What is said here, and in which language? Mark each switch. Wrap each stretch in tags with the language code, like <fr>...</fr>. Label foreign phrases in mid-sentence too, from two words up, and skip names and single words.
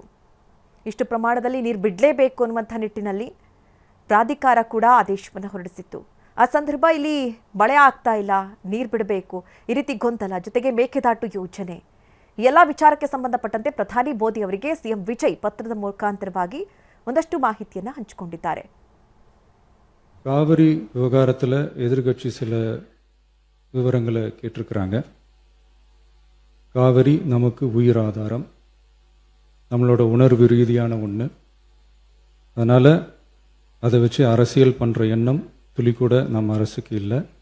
<kn>ಇಷ್ಟು ಪ್ರಮಾಣದಲ್ಲಿ ನೀರು ಬಿಡಲೇಬೇಕು ಅನ್ನುವಂಥ ನಿಟ್ಟಿನಲ್ಲಿ ಪ್ರಾಧಿಕಾರ ಕೂಡ ಆದೇಶವನ್ನು ಹೊರಡಿಸಿತ್ತು. ಆ ಸಂದರ್ಭ ಇಲ್ಲಿ ಮಳೆ ಆಗ್ತಾ ಇಲ್ಲ, ನೀರು ಬಿಡಬೇಕು, ಈ ರೀತಿ ಗೊಂದಲ, ಜೊತೆಗೆ ಮೇಕೆದಾಟು ಯೋಜನೆ, ಎಲ್ಲ ವಿಚಾರಕ್ಕೆ ಸಂಬಂಧಪಟ್ಟಂತೆ ಪ್ರಧಾನಿ ಮೋದಿ ಅವರಿಗೆ ಸಿಎಂ ವಿಜಯ್ ಪತ್ರದ ಮುಖಾಂತರವಾಗಿ ಒಂದಷ್ಟು ಮಾಹಿತಿಯನ್ನು ಹಂಚಿಕೊಂಡಿದ್ದಾರೆ.</kn> <ta>காவிரி விவகாரத்தில் எதிர்கட்சி சில விவரங்களை கேட்டிருக்கிறாங்க. காவிரி நமக்கு உயிர் ஆதாரம், நம்மளோட உணர்வு ரீதியான ஒன்று. அதனால் அதை வச்சு அரசியல் பண்ணுற எண்ணம் துளி கூட நம்ம அரசுக்கு இல்லை.</ta>